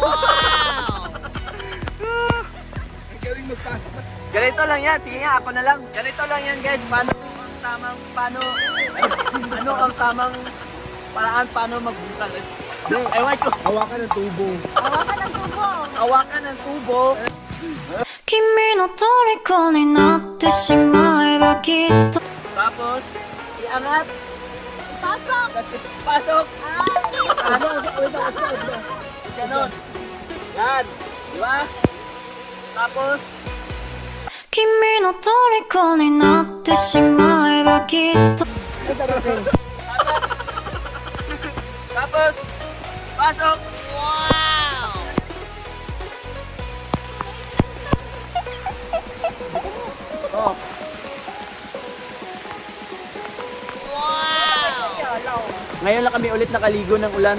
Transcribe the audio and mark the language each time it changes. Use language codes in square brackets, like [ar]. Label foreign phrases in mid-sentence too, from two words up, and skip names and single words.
[tl] Ang galing magpasok. Ganito lang yan. Sige nga, ako na lang. Ganito lang yan, guys. Paano ang tamang paraan paano magbungkal? Ewan ko. Hawakan ng tubo. Hawakan ng tubo. Hawakan ng tubo. [ja] 君の虜になってしまえばきっと [tl] Tapos, iangat. Pasok. Tapos, pasok. Ganon. Yan. Diba? Tapos, [ja] 君の虜になってしまえばきっと [tl] tapos, pasok. Oh. Ngayon lang kami ulit nakaligo ng ulan.